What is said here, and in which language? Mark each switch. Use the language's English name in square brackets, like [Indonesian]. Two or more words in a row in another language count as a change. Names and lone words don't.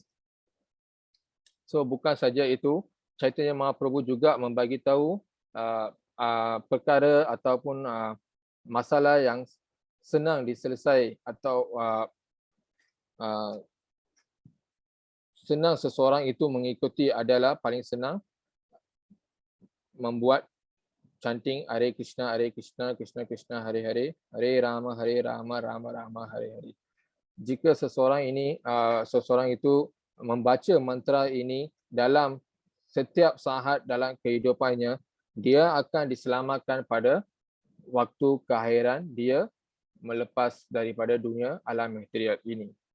[Malay] So bukan saja itu, Chaitanya Mahaprabhu juga membagi tahu perkara ataupun masalah yang senang diselesai atau senang seseorang itu mengikuti adalah paling senang membuat chanting [Sanskrit] Hare Krishna, Krishna Krishna, Hare Hare, Hare Rama, Rama Rama, Hare Hare. [Malay] Jika seseorang itu membaca mantra ini dalam setiap saat dalam kehidupannya, dia akan diselamatkan pada waktu keakhiran dia melepas daripada dunia alam material ini.